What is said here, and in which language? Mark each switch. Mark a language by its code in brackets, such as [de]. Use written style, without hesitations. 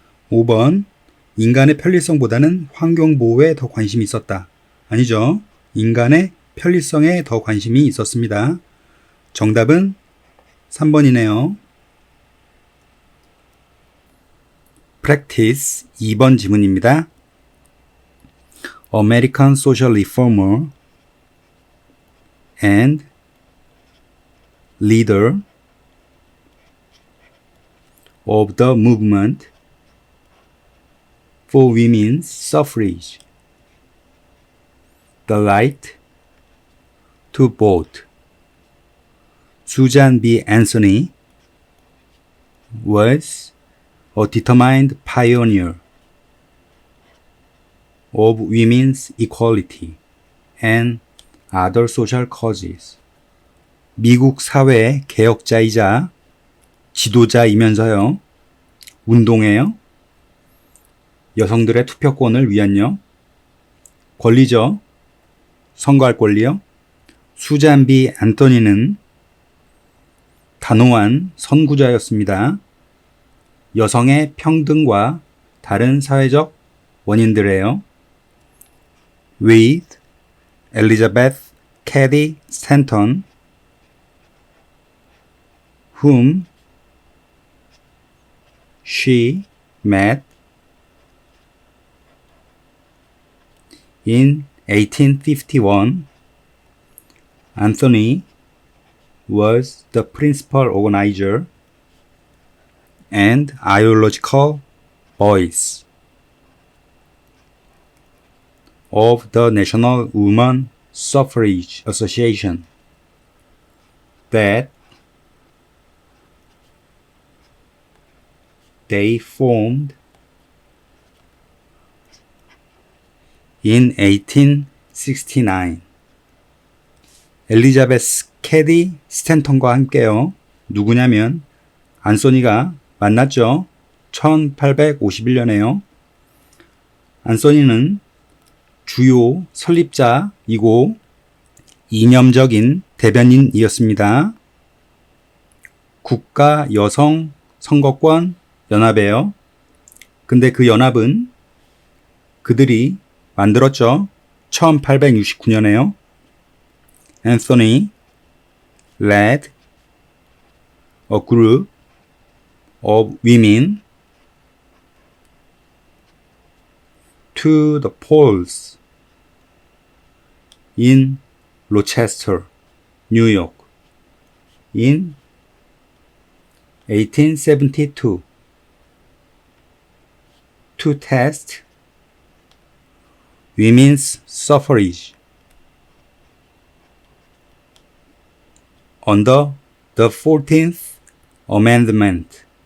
[ko] 5번 인간의 편리성보다는 환경보호에 더 관심이 있었다. 아니죠. 인간의 편리성에 더 관심이 있었습니다. 정답은 3번이네요. Practice 2번 지문입니다. [en] American social reformer and leader of the movement for women's suffrage. The right to vote. Susan B. Anthony was a determined pioneer of women's equality and other social causes. [ko] 미국 사회 개혁자이자 지도자이면서요. 운동회요. 여성들의 투표권을 위한요. 권리죠. 선거할 권리요. 수잔 B. 앤토니는 단호한 선구자였습니다. 여성의 평등과 다른 사회적 원인들에요. [en] With Elizabeth Cady Stanton, whom she met in 1851, Anthony was the principal organizer and ideological voice of the National Woman Suffrage Association that they formed in 1869. [ko] 엘리자베스 캐디 스탠턴과 함께요. 누구냐면 안소니가 만났죠. 1851년에요. 안소니는 주요 설립자이고 이념적인 대변인이었습니다. 국가 여성 선거권 연합이에요. 근데 그 연합은 그들이 만들었죠. 1869년에요. [en] Anthony led a group of women to the polls in Rochester, New York in 1872 to test women's suffrage under the 14th Amendment.